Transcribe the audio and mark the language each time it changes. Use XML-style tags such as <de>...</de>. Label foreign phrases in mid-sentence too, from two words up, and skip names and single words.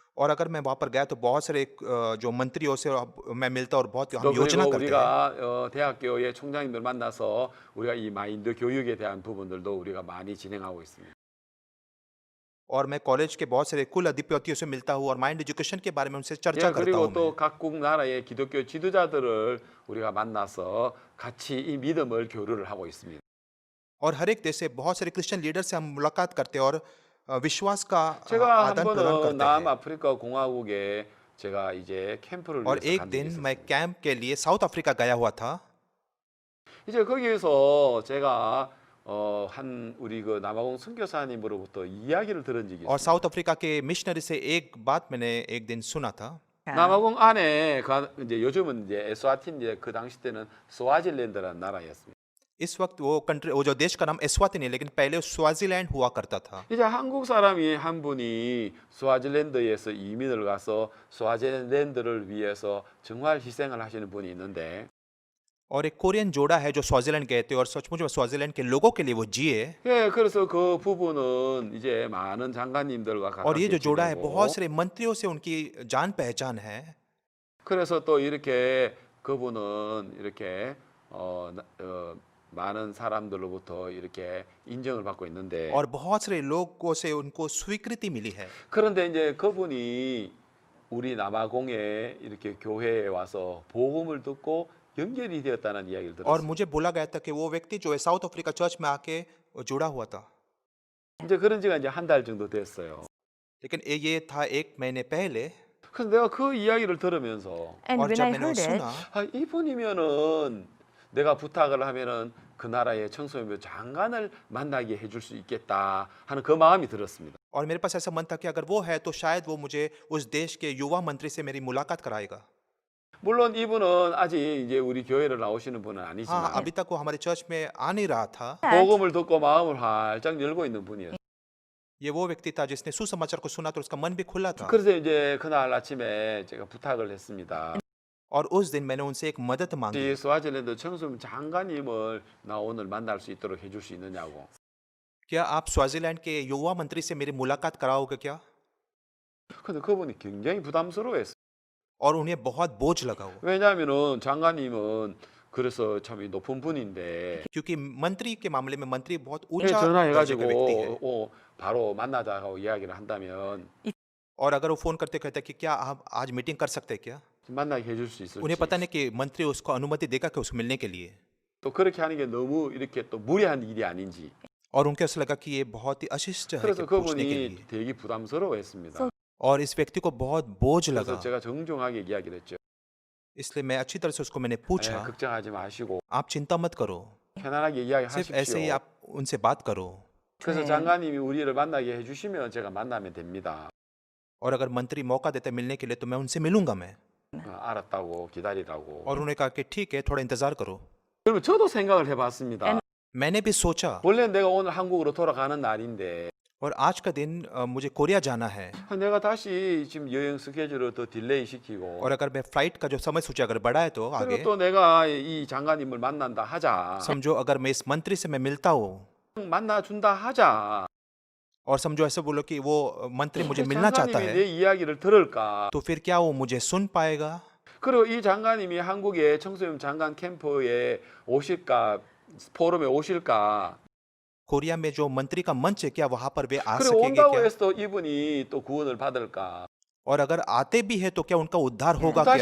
<hi>और अगर मैं वहाँ पर गया तो बहुत सारे जो मंत्रियों से मैं मिलता और बहुत</hi> <ko>또</ko> <hi>हम योजना</hi> <ko>그리고</ko> <hi>करते हैं</hi> <ko>우리가 대학교의 총장님들 만나서 우리가 이 마인드 교육에 대한 부분들도 우리가 많이 진행하고 있습니다.</ko> <hi>और मैं कॉलेज के बहुत सारे कुल अधिपतियों से मिलता हूँ और</hi> <en>mind education</en> <hi>के बारे में उनसे</hi> <ko>예,</ko> <hi>चर्चा करता</hi> <ko>그리고</ko> <hi>हूँ मैं।</hi> <ko>또 각국 나라의 기독교 지도자들을 우리가 만나서 같이 이 믿음을 교류를 하고 있습니다.</ko> <hi>और हर एक देश से बहुत सारे</hi> <en>Christian leader</en> <hi>से हम मुलाकात करते हैं और विश्वास का</hi> <ko>제가 한</ko> <hi>आदान प्रदान</hi> <ko>번은</ko> <hi>करते हैं</hi> <ko>남아프리카 공화국에 제가 이제 캠프를</ko> <hi>और</hi> <ko>위해서</ko> <hi>एक</hi> <ko>간 적이</ko> <hi>दिन मैं</hi> <ko>있었습니다.</ko> <hi>कैंप के लिए साउथ अफ्रीका गया हुआ था</hi> <ko>이제 거기에서 제가 한 우리 그 남아공 선교사님으로부터 이야기를 들은 적이</ko> <hi>और</hi> <ko>있습니다.</ko> <hi>साउथ अफ्रीका के मिशनरी से एक बात मैंने एक दिन सुना था</hi> <ko>남아공 안에 이제 요즘은 이제 에스와틴 이제 그 당시 때는 스와질랜드라는 나라였습니다.</ko> <hi>इस वक्त वो जो देश का नाम एस्वातिनी है लेकिन पहले स्वाजीलैंड हुआ करता था</hi> <ko>이제 한국 사람이 한 분이 스와질랜드에서 이민을 가서 스와질랜드를 위해서 정말 희생을 하시는 분이 있는데</ko> <hi>और एक कोरियन जोड़ा है जो स्वाजीलैंड गए थे और सचमुच में स्वाजीलैंड के लोगों के लिए वो जिए</hi> <ko>예, 그래서 그 부부는 이제 많은 장관님들과</ko> <hi>और ये</hi> <ko>가깝게</ko> <hi>जो जोड़ा है</hi> <ko>지내고</ko> <hi>बहुत सारे मंत्रियों से उनकी जान पहचान है</hi> <ko>그래서 또 이렇게 그분은 이렇게 많은 사람들로부터 이렇게 인정을 받고 있는데</ko> <hi>और बहुत सारे लोगों से उनको स्वीकृति मिली है</hi> <ko>그런데 이제 그분이 우리 남아공에 이렇게 교회에 와서 복음을 듣고 연결이 되었다는 이야기를</ko> <hi>और</hi> <ko>들었어요.</ko> <hi>मुझे बोला गया था कि वो व्यक्ति जो है साउथ अफ्रीका चर्च में आके जुड़ा हुआ था</hi> <ko>이제 그런 지가 이제 한 달 정도 됐어요.</ko> <hi>लेकिन ये था एक महीने पहले</hi> <ko>그래서 내가 그 이야기를 들으면서</ko> <en>And</en> <hi>और</hi> <en>when</en> <hi>जब</hi> <en>I</en> <hi>मैंने वो</hi> <en>heard it,</en> <hi>सुना</hi> <ko>아, 이분이면은 내가 부탁을 하면은 그 나라의 청소년부 장관을 만나게 해줄 수 있겠다 하는 그 마음이 들었습니다.</ko> <hi>और मेरे पास ऐसा मन था कि अगर वो है तो शायद वो मुझे उस देश के युवा मंत्री से मेरी मुलाकात कराएगा</hi> <ko>물론 이분은 아직 이제 우리 교회를 나오시는 분은</ko> <hi>हाँ</hi> <ko>아니지만</ko> <hi>अभी तक वो हमारे चर्च में आ नहीं रहा था</hi> <ko>복음을 듣고 마음을 활짝 열고 있는 분이에요.</ko> <hi>ये वो व्यक्ति था जिसने सुसमाचार को सुना तो उसका मन भी खुला था</hi> <ko>그래서 이제 그날 아침에 제가 부탁을 했습니다.</ko> <hi>और उस दिन मैंने उनसे एक मदद मांगी</hi> <ko>이 스와질랜드 청소년 장관님을 나 오늘 만날 수 있도록 해줄 수 있느냐고.</ko> <hi>क्या आप स्वाजीलैंड के युवा मंत्री से मेरी मुलाकात कराओगे क्या</hi> <ko>근데 그분이 굉장히 부담스러워했어요.</ko> <hi>और उन्हें बहुत बोझ लगा वो</hi> <ko>왜냐하면은 장관님은 그래서 참 높은 분인데</ko> <hi>क्योंकि मंत्री के मामले में मंत्री बहुत</hi> <ko>예,</ko> <hi>ऊंचा दर्जे का व्यक्ति है</hi> <ko>전화해가지고 바로 만나자고 이야기를 한다면</ko> <hi>और अगर वो फोन करते कहते कि क्या आप आज मीटिंग कर सकते हैं क्या</hi> <ko>만나게 해줄 수 있을지.</ko> <hi>उन्हें पता नहीं कि मंत्री उसको अनुमति देगा कि उसको मिलने के लिए</hi> <ko>또 그렇게 하는 게 너무 이렇게 또 무리한 일이 아닌지.</ko> <hi>और उनके ऐसा लगा कि ये बहुत ही अशिष्ट है</hi> <ko>그래서</ko> <hi>कि पूछने के</hi> <ko>그분이</ko> <hi>लिए</hi> <ko>되게 부담스러워했습니다.</ko> <hi>और इस व्यक्ति को बहुत बोझ</hi> <ko>그래서</ko> <hi>लगा</hi> <ko>제가 정중하게 이야기를 했죠.</ko> <hi>इसलिए मैं अच्छी तरह से उसको मैंने</hi> <ko>예,</ko> <hi>पूछा</hi> <ko>걱정하지 마시고</ko> <hi>आप चिंता मत करो</hi> <ko>편안하게</ko> <hi>सिर्फ ऐसे ही</hi> <ko>이야기하십시오.</ko> <hi>आप उनसे बात करो</hi> <ko>그래서 네. 장관님이 우리를 만나게 해주시면 제가 만나면 됩니다.</ko> <hi>और अगर मंत्री मौका देते मिलने के लिए तो मैं उनसे मिलूंगा मैं</hi> <ko>알았다고 기다리라고.</ko> <hi>और उन्होंने कहा कि ठीक है थोड़ा इंतजार करो</hi> <ko>그러면 저도 생각을 해봤습니다.</ko> <hi>मैंने भी सोचा</hi> <ko>원래 내가 오늘 한국으로 돌아가는 날인데</ko> <hi>और आज का दिन मुझे कोरिया जाना है</hi> <ko>내가 다시 지금 여행 스케줄을 더 딜레이 시키고</ko> <hi>और अगर मैं फ्लाइट का जो समय सूची अगर बढ़ाए तो</hi> <ko>그리고</ko> <hi>आगे</hi> <ko>또 내가 이 장관님을 만난다 하자.</ko> <hi>समझो अगर मैं इस मंत्री से मैं मिलता हूँ</hi> <ko>만나준다 하자.</ko> <hi>और समझो ऐसे बोलो कि वो मंत्री मुझे मिलना चाहता</hi> <ko>장관님이</ko> <hi>है</hi> <ko>내 이야기를 들을까?</ko> <hi>तो फिर क्या वो मुझे सुन पाएगा</hi> <ko>그리고 이 장관님이 한국의 청소년 장관 캠프에 오실까? 포럼에 오실까?</ko> <hi>कोरिया में जो मंत्री का मंच है क्या वहां पर वे आ</hi> <ko>그리고</ko> <hi>सकेंगे</hi> <ko>온다고</ko> <hi>क्या</hi> <ko>해서 또 이분이 또 구원을 받을까?</ko> <hi>और अगर आते भी है तो क्या उनका उद्धार होगा</hi> <ko>다시</ko>